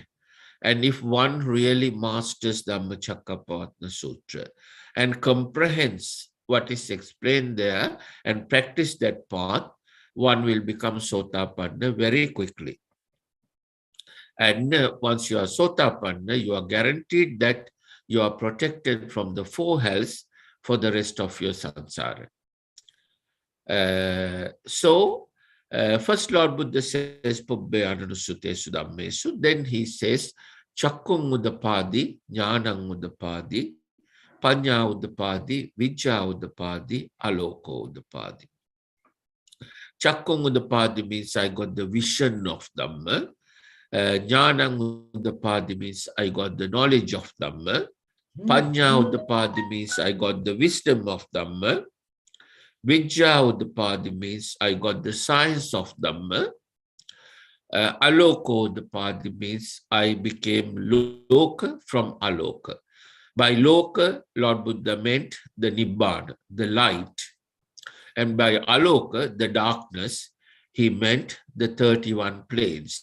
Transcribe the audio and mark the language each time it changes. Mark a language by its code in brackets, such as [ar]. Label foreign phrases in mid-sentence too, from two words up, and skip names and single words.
[en] And if one really masters Dhammacakkappavattana Sutra and comprehends what is explained there and practice that path, one will become Sothapanna very quickly. And once you are Sothapanna, you are guaranteed that you are protected from the 4 hells for the rest of your samsara. First Lord Buddha says, [pi] Pubbe ananusutesu dhammesu. [en] Then he says, [pi] Chakkung udapadi, Jnanang udapadi, Panya udapadi, Vijja udapadi, Aloko udapadi. Chakkung udapadi [en] means I got the vision of Dhamma. [pi] Jnanang udapadi [en] means I got the knowledge of Dhamma. [pi] Panya udapadi [en] means I got the wisdom of Dhamma. [pi] Vijja udapadi [en] means I got the science of Dhamma. Aloko, the Padi means I became Loka from Aloka. By Loka, Lord Buddha meant the Nibbana, the light. And by Aloka, the darkness, he meant the 31 planes.